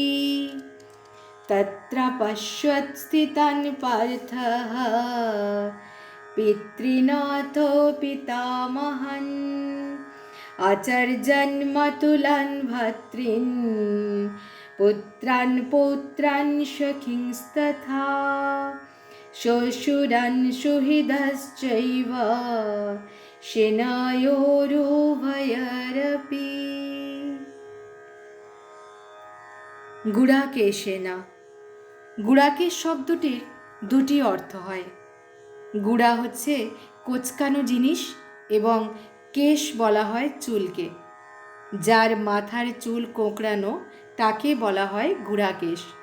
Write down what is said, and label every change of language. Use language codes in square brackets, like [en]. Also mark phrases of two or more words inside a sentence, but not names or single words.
[sa] तत्र पश्यत् स्थितान् पार्थः पितॄनाथो पितामहान् आचर्यन् मातुलान् भर्तॄन् पुत्रान् पौत्रान् सखींस्तथा श्वशुरान् सुहृदश्चैव सेनयोरुभयोरपि। [bn] গুড়াকেশেনা। গুড়াকেশ শব্দটির দুটি অর্থ হয়। গুড়া হচ্ছে কোঁচকানো জিনিস এবং কেশ বলা হয় চুলকে। যার মাথার চুল কোঁকড়ানো তাকে বলা হয় গুড়াকেশ।